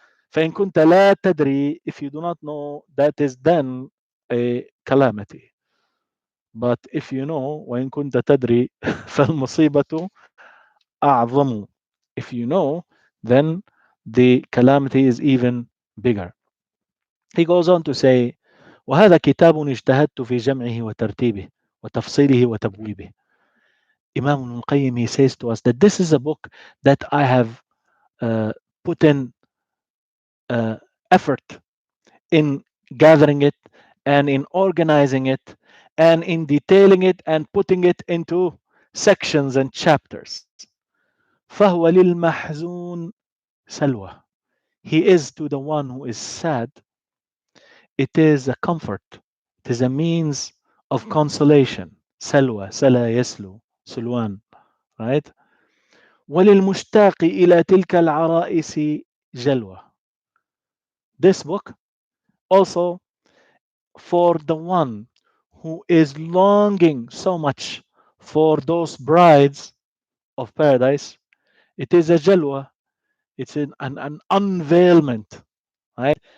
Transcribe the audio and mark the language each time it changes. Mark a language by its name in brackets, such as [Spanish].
[Arabic] فإن كنت لا تدري, [English] if you do not know, that is then a calamity. But if you know, [Arabic] وإن كنت تدري فالمصيبة أعظم. [English] If you know, then the calamity is even bigger. He goes on to say, [Arabic] وهذا كتاب اجتهدت في جمعه وترتيبه وتفصيله وتبويبه. [English] Imam al-Qayyim, he says to us that this is a book that I have put in effort in gathering it and in organizing it and in detailing it and putting it into sections and chapters. [Arabic] فهو للمحزون سلوى. [English] He is to the one who is sad, it is a comfort, it is a means of consolation. [Arabic] سلوى, سلا يسلو, سلوان, right? وللمشتاق إلى تلك العرائس جلوى. [English] This book also for the one who is longing so much for those brides of paradise, it is a jalwa, it's an unveilment, right?